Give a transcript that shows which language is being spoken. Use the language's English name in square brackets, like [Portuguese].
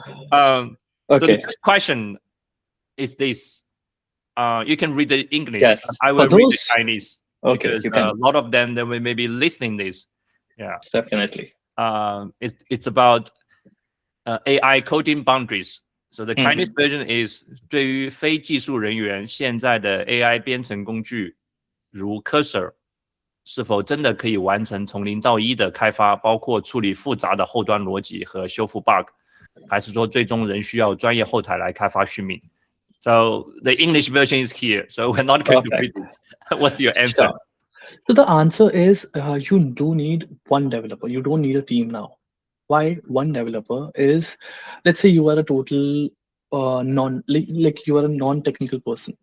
[English] So the first question is this. You can read the English. Yes. I will read the Chinese. Okay. Because a lot of them, they will maybe listening this. Yeah. Definitely. It's about AI coding boundaries. So the Chinese version is [Chinese] 对于非技术人员，现在的 AI 编程工具如 Cursor 是否真的可以完成从0到1的开发，包括处理复杂的后端逻辑和修复 bug， 还是说最终仍需要专业后台来开发续命？ [English] So the English version is here. So we're not going to read it. What's your answer? Sure. So the answer is you do need one developer. You don't need a team now. Why one developer is, let's say you are a total like you are a non-technical person.